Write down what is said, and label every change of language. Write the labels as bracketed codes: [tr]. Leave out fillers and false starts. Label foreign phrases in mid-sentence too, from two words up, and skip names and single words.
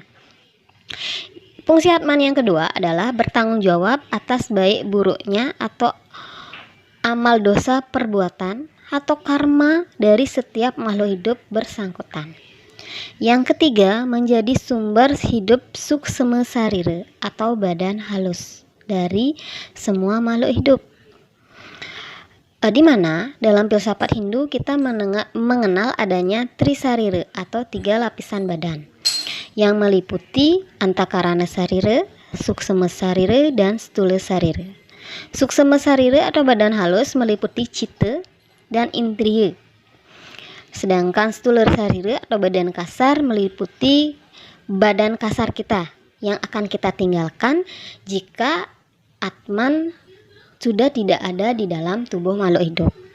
[id] Fungsi Atman yang kedua adalah bertanggung jawab atas baik buruknya atau amal dosa perbuatan atau karma dari setiap makhluk hidup bersangkutan. Yang ketiga, menjadi sumber hidup suksema sarira atau badan halus dari semua makhluk hidup. Di mana dalam filsafat Hindu kita mengenal adanya trisarira atau 3 lapisan badan yang meliputi antakarana sarira, suksema sarira, dan stula sarira. Suksema sarira atau badan halus meliputi citta dan indriya. Sedangkan stula sarira atau badan kasar meliputi badan kasar kita yang akan kita tinggalkan jika Atman sudah tidak ada di dalam tubuh makhluk hidup.